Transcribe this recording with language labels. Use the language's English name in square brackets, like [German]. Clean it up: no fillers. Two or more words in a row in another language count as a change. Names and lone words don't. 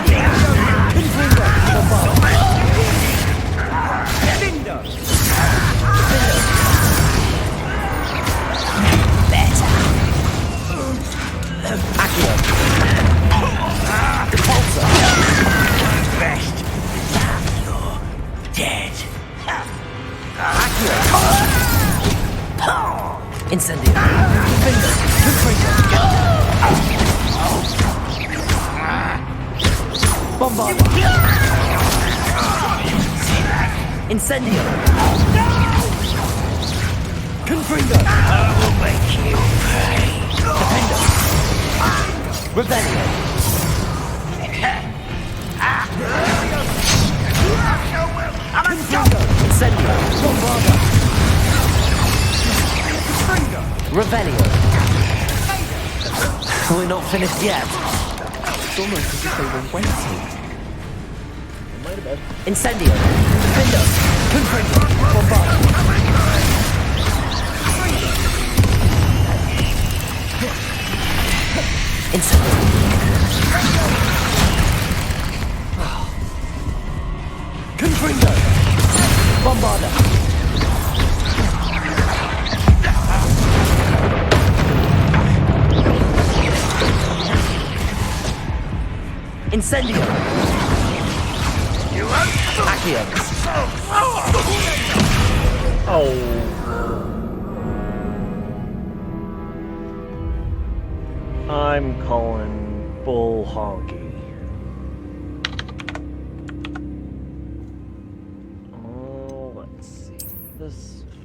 [English] Accio! Repulsor! Best. You're dead. Accio! Incendio! Defender! Bombarda! Incendio! Confringo! I will make you pay. Defender! Revelio! Confringo! Incendio! Bombarda! Revelio! We're not finished yet. It's almost as if they were waiting. Might have been. Incendio! Defender! Confringo! Bombarda! Incendio! Confringo! Bombarda! Incendio! Accio! Oh. I'm calling bull honky. Oh, let's see. This.